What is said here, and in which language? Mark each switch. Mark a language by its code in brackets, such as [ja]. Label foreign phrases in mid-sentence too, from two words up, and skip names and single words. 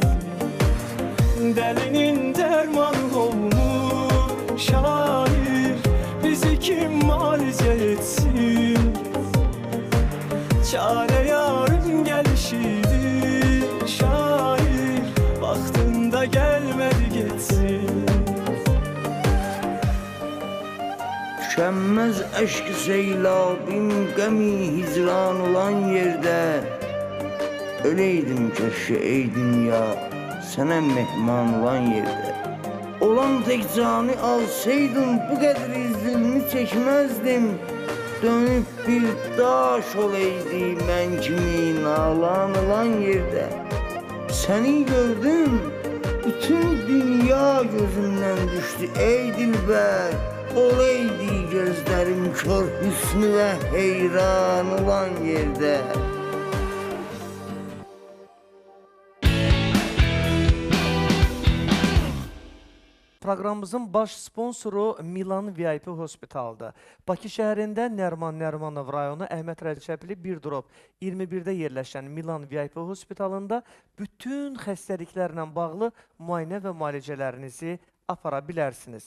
[az] Dəlinin dərmanı olmuş şair, bizi kim müalicə etsin? Çarə yarın gəlişidir şair, vaxtında gəlmədi getsin. [tr] Tükenmez aşk seylabim, gemi hicran olan yerde. Öleydim keşke ey dünya, sana mehman olan yerde. Olan tek canı alsaydım, bu kadar zulmü çekmezdim. Dönüp bir daş olaydı ben kimi nalan olan yerde. Seni gördüm, bütün dünya gözümden düştü ey dilber. Olaydı gözlerim kör hüsnü ve heyran olan yerde. [az] Proqramımızın baş sponsoru Milan VIP Hospitaldır. Bakı şəhərində Nərman Nərmanov rayonu Əhməd Rəcəbli 1 drop 21-də yerləşən Milan VIP Hospitalında bütün xəstəliklərlə bağlı müayinə və müalicələrinizi apara bilərsiniz.